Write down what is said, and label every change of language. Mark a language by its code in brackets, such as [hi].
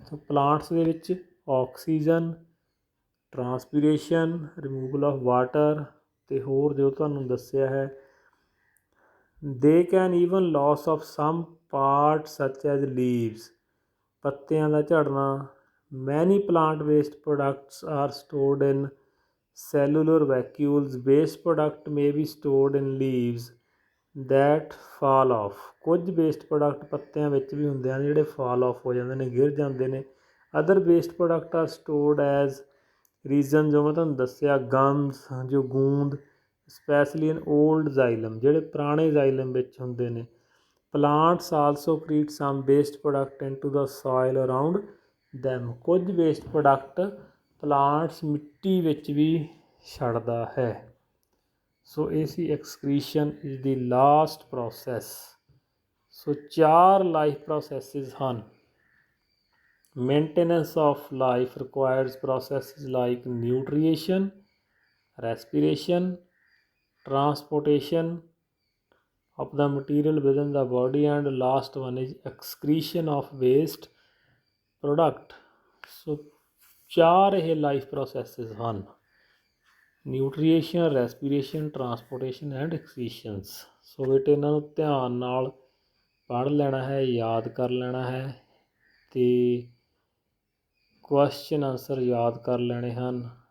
[pa] ਸੋ plants ਦੇ ਵਿੱਚ oxygen, ਟਰਾਂਸਪੀਰੇਸ਼ਨ, [en] removal of water, [pa] ਅਤੇ ਹੋਰ ਜੋ ਤੁਹਾਨੂੰ ਦੱਸਿਆ ਹੈ। [en] they can even loss of some part such as leaves, [pa] ਪੱਤਿਆਂ ਦਾ ਝੜਨਾ। [en] Many plant waste products are stored in cellular vacuoles. Waste product may be stored in leaves that fall off. [pa] ਕੁਝ ਵੇਸਟ ਪ੍ਰੋਡਕਟ ਪੱਤਿਆਂ ਵਿੱਚ ਵੀ ਹੁੰਦੇ ਹਨ ਜਿਹੜੇ [en] fall off [pa] ਹੋ ਜਾਂਦੇ ਨੇ, ਗਿਰ ਜਾਂਦੇ ਨੇ। [en] other waste product are stored as resin, [pa] ਜੋ ਮੈਂ ਤੁਹਾਨੂੰ ਦੱਸਿਆ, [en] gums, ਜੋ ਗੂੰਦ, specially in old xylem, [pa] ਜਿਹੜੇ ਪੁਰਾਣੇ ਜ਼ਾਈਲਮ ਵਿੱਚ ਹੁੰਦੇ ਨੇ। [en] Plants also create some waste product into the soil around them. [pa] ਕੁਝ ਵੇਸਟ ਪ੍ਰੋਡਕਟ ਪਲਾਂਟਸ ਮਿੱਟੀ ਵਿੱਚ ਵੀ ਛੱਡਦਾ ਹੈ। [en] So ਇਹ ਸੀ excretion is the last process. [pa] So 4 life processes ਹਨ। [en] Maintenance of life requires processes like nutrition, respiration, transportation of the material within the body, and last one is excretion of waste product. So 4 [pa] ਇਹ life processes ਹਨ। Nutrition, respiration, transportation and ਐਕਸੀਸ਼ਨਸ। ਸੋ ਬੇਟੇ ਇਹਨਾਂ ਨੂੰ ਧਿਆਨ ਨਾਲ ਪੜ੍ਹ ਲੈਣਾ ਹੈ, ਯਾਦ ਕਰ ਲੈਣਾ ਹੈ ਅਤੇ ਕੁਐਸਚਨ ਆਨਸਰ ਯਾਦ ਕਰ ਲੈਣੇ ਹਨ।